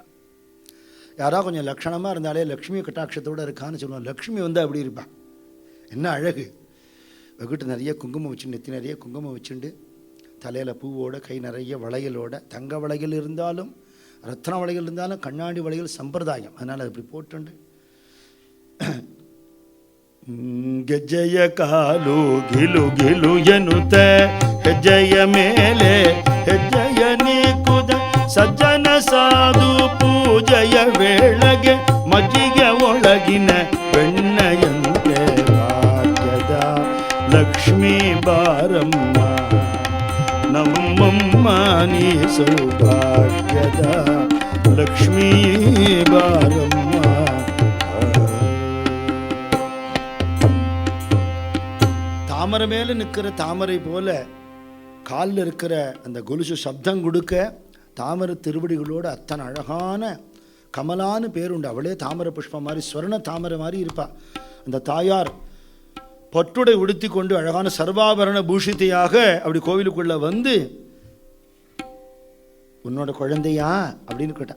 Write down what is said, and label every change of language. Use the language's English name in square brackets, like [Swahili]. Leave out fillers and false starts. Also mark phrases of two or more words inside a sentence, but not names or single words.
[Tamil] யாராவது கொஞ்சம் லக்ஷணமாக இருந்தாலே லக்ஷ்மி கட்டாட்சத்தோடு இருக்கான்னு சொல்லுவான். லக்ஷ்மி வந்து அப்படி இருப்பாள். என்ன அழகு! வெகுட்டு நிறைய குங்குமம் வச்சுட்டு, நெத்தி நிறைய குங்குமம் வச்சுண்டு, தலையில் பூவோட, கை நிறைய வளையலோட, தங்க வளையல் இருந்தாலும் ரத்ன வளையல் இருந்தாலும் கண்ணாடி வளையல் சம்பிரதாயம், அதனால் அது இப்படி போட்டுண்டு [Kannada] ಗೆಜ್ಜೆಯ ಕಾಲು ಗಿಲು ಗಿಲು ಎನ್ನುತ್ತ ಹೆಜ್ಜೆಯ ಮೇಲೆ ಹೆಜ್ಜೆಯ ನೀಕುದ ಸಜ್ಜನ ಸಾಧು ಪೂಜೆಯ ವೇಳೆಗೆ ಮಜ್ಜಿಗೆ ಒಳಗಿನ ಬೆಣ್ಣೆಯಂತೆ ಭಾಗ್ಯದ ಲಕ್ಷ್ಮೀ ಬಾರಮ್ಮ ನಮ್ಮಮ್ಮ ನೀ ಸೌಭಾಗ್ಯದ ಲಕ್ಷ್ಮೀ ಬಾರಮ್ಮ. [Tamil] தாமரை மேலே நிற்கிற தாமரை போல காலில் இருக்கிற அந்த கொலுசு சப்தம் கொடுக்க தாமரை திருவடிகளோடு அத்தனை அழகான கமலான்னு பேருண்டு. அவளே தாமரை புஷ்பம் மாதிரி ஸ்வர்ண தாமரை மாதிரி இருப்பாள். அந்த தாயார் பட்டுடை உடுத்தி கொண்டு அழகான சர்வாபரண பூஷித்தையாக அப்படி கோவிலுக்குள்ளே வந்து, உன்னோட குழந்தையா அப்படின்னு கேட்டான்.